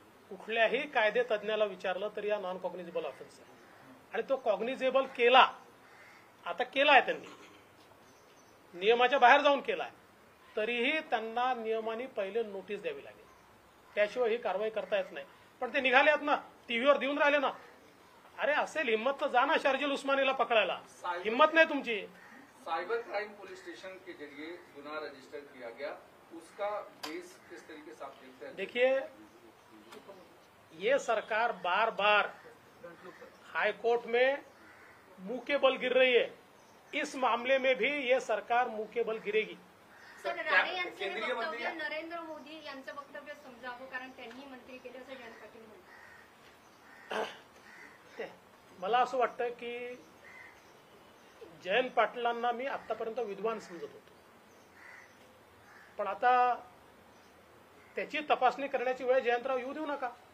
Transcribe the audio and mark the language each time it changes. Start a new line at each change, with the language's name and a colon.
Marathi: कुठल्याही कायदे तज्ञाला विचारलं तरी या नॉन कॉग्निझेबल ऑफेन्स आहे आणि तो कॉग्निझेबल केला, आता केलाय त्यांनी, नियमाच्या बाहेर जाऊन केलाय, तरीही त्यांना नियमाने पहिले नोटीस द्यावी लागेल, त्याशिवाय ही कारवाई करता येत नाही। पण ते निघाले आहेत ना, टीव्हीवर देऊन राहिले ना। अरे असेल हिम्मत तर जा ना शर्जील उस्मानीला पकडायला,
Hindi: हिम्मत नहीं
Marathi: तुमची।
Hindi: साइबर क्राइम पुलिस स्टेशन के जरिए गुनाह रजिस्टर किया गया, उसका बेस किस तरीके से आप देखते हैं? देखिए, ये सरकार बार बार हाई कोर्ट में मुंह के बल गिर रही है, इस मामले में भी ये सरकार मुंह के बल गिरेगी।
Marathi: सर, राणे यांचं हे केंद्रीय मंत्री वक्तव्य नरेंद्र मोदी यांचं वक्तव्य समजावं, कारण त्यांनी मंत्री केलं असं जयंत पाटील म्हणतात। मला असं वाटतं की जयंत पाटलांना मी आतापर्यंत विद्वान समजत होतो, पण आता त्याची तपासणी करण्याची वेळ जयंतराव येऊ देऊ नका।